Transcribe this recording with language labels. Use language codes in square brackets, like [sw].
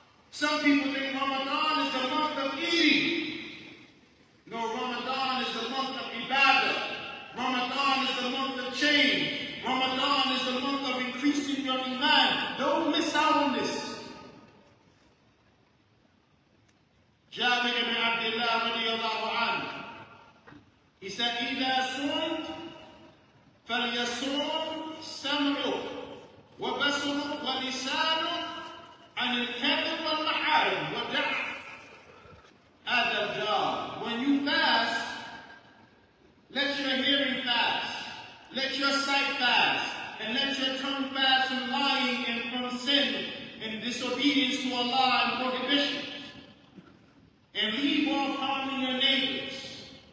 [en] Some people think Ramadan is the month of eating. No, Ramadan is the month of ibadah. Ramadan is the month of change. Ramadan is the month of increasing your iman. Don't miss out on this. Jabir ibn Abdullah radiyallahu anhu, he said, [ar] إِذَا صُمْتَ فَلْيَصُمْ سَمْعُكَ وَبَصَرُكَ وَلِسَانُكَ عَنِ الْكَذِبِ وَالْمَحَارِمِ وَدَعْ هَذَا الْجَارِ. [en] When you fast, let your hearing fast, let your sight fast, and let your tongue fast from lying and from sin and disobedience to Allah and prohibition. And leave off harming your neighbors.